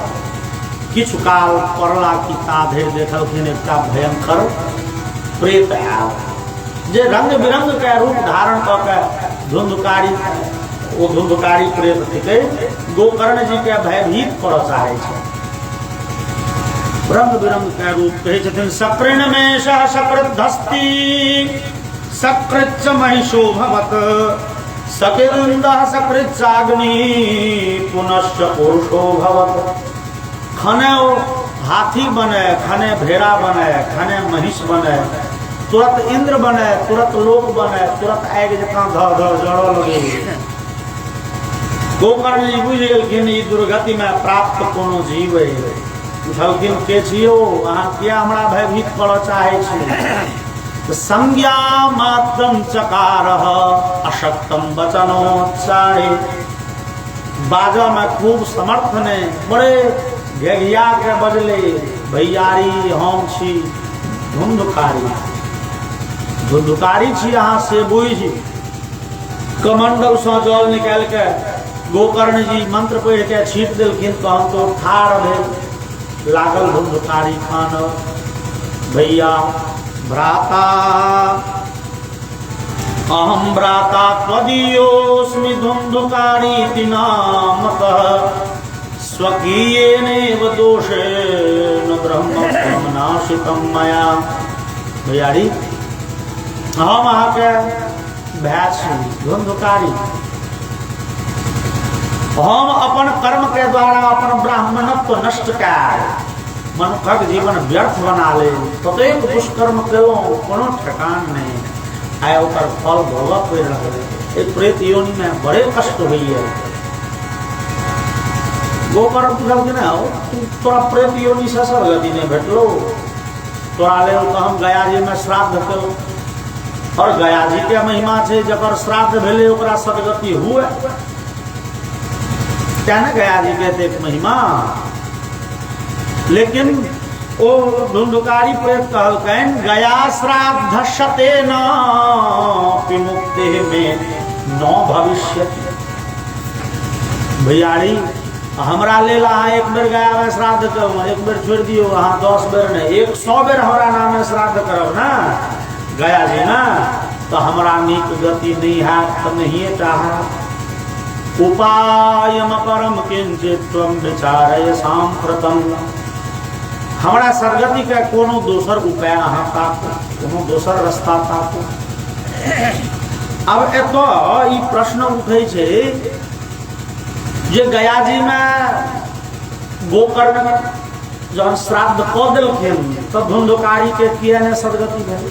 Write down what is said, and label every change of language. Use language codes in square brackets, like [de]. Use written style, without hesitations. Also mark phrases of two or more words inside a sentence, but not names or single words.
[mai] किछु काल पड़ला कि ता धरि देखलखिन एकटा भयंकर प्रेत आयल जे रंग बिरंग के रूप धारण क के धुंधुकारी प्रेत थिके गोकर्ण जी के भयभीत कर चाहे छे। रंग बिरंग के रूप कहे छथिन [sa] सकृण में सकृद्धस्ति सकृच्च महिषो भवत सकृन्दः सकृच्चाग्नि पुनश्च पुरुषो भवत। [mai] खने हाथी बने, खने भेड़ा बने, खने महिष बने, तुरंत इंद्र बने, तुरंत लोक बने, तुरंत आग जकां ध जड़ो लगे। गोकर्ण जी बुझ गेलखिन ई दुर्गति में प्राप्त कोनो जीव है। उठलखिन के छियो अहाँ किया हमरा भयभीत करऽ चाहे छी। [sa] संज्ञा मात्रम चकारः अशक्तम वचनोच्चारे। [mai] बाजा में खूब समर्थ ने बड़े घेघिया के बजले भैयारी हम छी धुंधुकारी छी अहाँ से बुझि। कमंडल से जल निकाल के गोकर्ण जी मंत्र पढ़ के छीट देलखिन तहन तो ठाड़ भेल लागल धुंधुकारी खान। [sa] भैया भ्राता अहम भ्राता त्वदीयोऽस्मि धुंधुकारी नामतः स्वकीयेनैव दोषेण ब्रह्म नाशितम मया। [mai] भैयारी हम अहाँ के भाई छी धुंधुकारी। हम अपन कर्म के द्वारा अपन ब्राह्मणत्व नष्ट कर मनुष्यक जीवन व्यर्थ बना ले। ततेक दुष्कर्म केलहुँ कोनो ठेकान नहीं। आय ओकर फल भोगऽ पड़ि रहल। एक प्रेत योनि में बड़े कष्ट होइए। गोकर्ण पूछल कि तोरा प्रेत योनि से सदगति नहीं भेटलो, तोरा लेल तो हम गया जी में श्राद्ध केलहुँ। और गया जी के महिमा है जकर श्राद्ध भेले ओकरा सदगति हुए। क्या ना गया जी के देख महिमा। लेकिन ओ धुंधुकारी प्रेत कहलकैन गया [sa] श्राद्धशते न विमुक्ति में न भविष्यति। [mai] भैयारी हमरा लेल अहाँ एक बेर गया में श्राद्ध करू, एक बेर छोड़ दियो, अहाँ 10 बेर नहीं 100 बेर हमरा नाम श्राद्ध करब ना गया जी ना तो हमरा नीक गति नहीं है तो नहीं चाह। [sa] उपायम परम किंचित त्वम विचारय सांप्रतम। [mai] हमरा सदगति के कोनो दोसर उपाय अहाँ ताकू, कोनो दोसर रास्ता ताकू। अब एतो ई प्रश्न उठे छे जे गया जी में गोकर्ण जब श्राद्ध क देलखिन तो धुंधुकारी के किया ने सदगति भेल।